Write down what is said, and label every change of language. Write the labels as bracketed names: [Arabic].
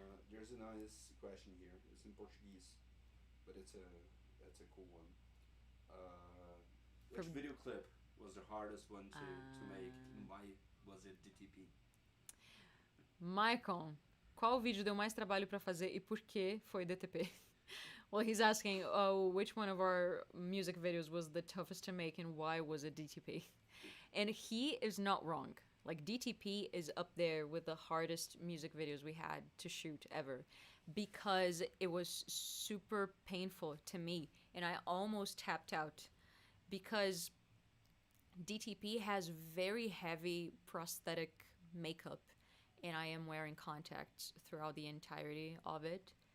[English] There's a nice question here. It's in Portuguese, but that's a cool one. Which From- video clip was the hardest one to make? Why was it DTP? [Portuguese] Maicon, qual vídeo deu mais trabalho pra fazer e por que foi DTP? [English] Well, he's asking, which one of our music videos was the toughest to make and why was it DTP? And he is not wrong. Like, DTP is up there with the hardest music videos we had to shoot ever because it was super painful to me and I almost tapped out because DTP has very heavy prosthetic makeup and I am wearing contacts throughout the entirety of it.